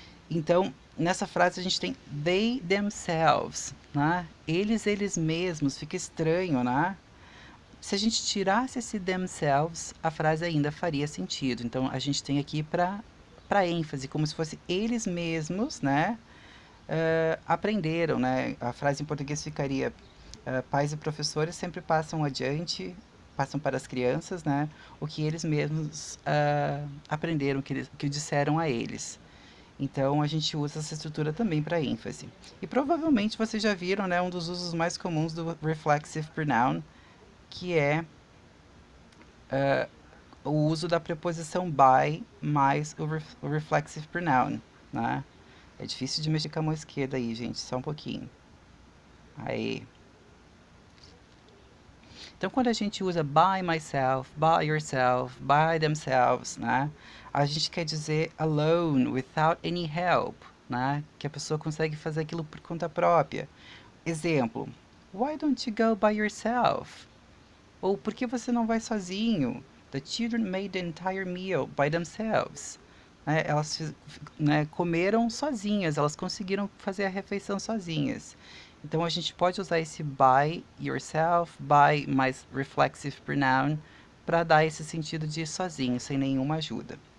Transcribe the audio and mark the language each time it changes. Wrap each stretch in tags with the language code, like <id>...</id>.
<pt>Então, nessa frase a gente tem they themselves, né? Eles mesmos, fica estranho, né? Se a gente tirasse esse themselves, a frase ainda faria sentido. Então, a gente tem aqui para ênfase, como se fosse eles mesmos, né? Aprenderam, né? A frase em português ficaria pais e professores sempre passam adiante, passam para as crianças, né? O que eles mesmos aprenderam, que disseram a eles. Então, a gente usa essa estrutura também para ênfase. E provavelmente vocês já viram, né, um dos usos mais comuns do reflexive pronoun, que é o uso da preposição by mais o reflexive pronoun, né? É difícil de mexer com a mão esquerda aí, gente, só um pouquinho. Aí. Então, quando a gente usa by myself, by yourself, by themselves, né? A gente quer dizer</pt> <en>alone, without any help,</en> <pt>né? Que a pessoa consegue fazer aquilo por conta própria.</pt> <en>Exemplo: Why don't you go by yourself?</en> <pt>Ou por que você não vai sozinho?</pt> <en>The children made the entire meal by themselves.</en> <pt>Elas, né, comeram sozinhas, elas conseguiram fazer a refeição sozinhas. Então a gente pode usar esse by yourself, by mais reflexive pronoun, para dar esse sentido de sozinho, sem nenhuma ajuda.</pt>